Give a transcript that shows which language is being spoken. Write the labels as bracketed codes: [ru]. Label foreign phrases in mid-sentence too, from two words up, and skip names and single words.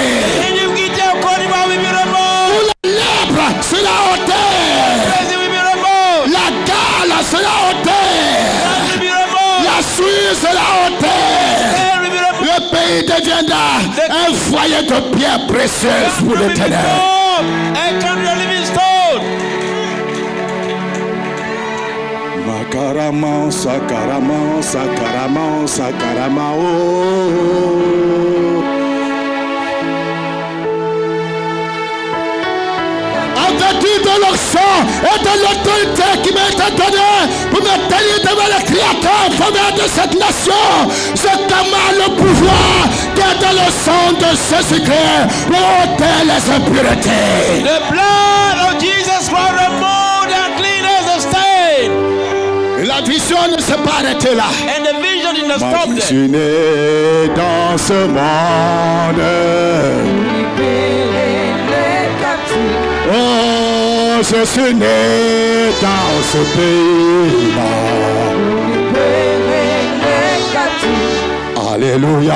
[fr] Où la lèpre sera ôtée. La gale sera ôtée. La souille sera ôtée. Le pays deviendra un foyer de pierres précieuses pour l'Éternel. Makarama, sakarama, sakarama, sakarama, oh. En vertu de leur sang et de l'autorité qui m'a été donnée pour me tenir devant le Créateur fondeur de cette nation, je commande le pouvoir qui est dans le sang de Jésus-Christ pour ôter les impuretés. [en] The blood of Jesus Christ removed and cleaned us the stain. [fr] Et la vision ne s'est pas arrêtée là. [en] And the vision did not [fr] Moi [en] stop [fr] je [en] there. [fr] suis né dans ce monde. Oh, je suis né dans ce pays-là. Alléluia.